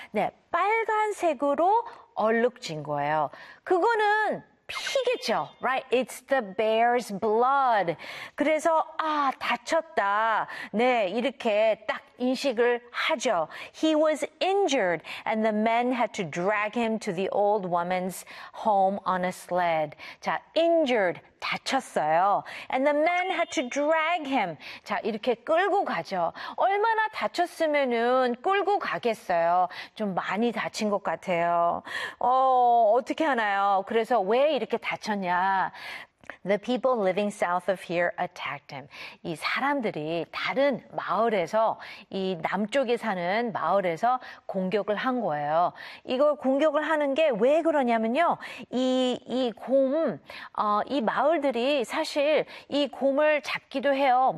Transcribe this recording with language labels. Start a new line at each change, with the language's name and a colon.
Korean: 네, 빨간색으로 얼룩진 거예요. 그거는 피겠죠.
English: Right? It's the bear's blood.
Korean: 그래서 아, 다쳤다. 네, 이렇게 딱 인식을 하죠.
English: He was injured and the men had to drag him to the old woman's home on a sled. 자, injured,
Korean: 다쳤어요.
English: And the men had to drag him.
Korean: 자, 이렇게 끌고 가죠. 얼마나 다쳤으면은 끌고 가겠어요. 좀 많이 다친 것 같아요. 어떻게 하나요? 그래서 왜 이렇게 다쳤냐?
English: The people living south of here attacked him.
Korean: 이 사람들이 다른 마을에서 이 남쪽에 사는 마을에서 공격을 한 거예요. 이걸 공격을 하는 게 왜 그러냐면요. 이 곰, 이 마을들이 사실 이 곰을 잡기도 해요.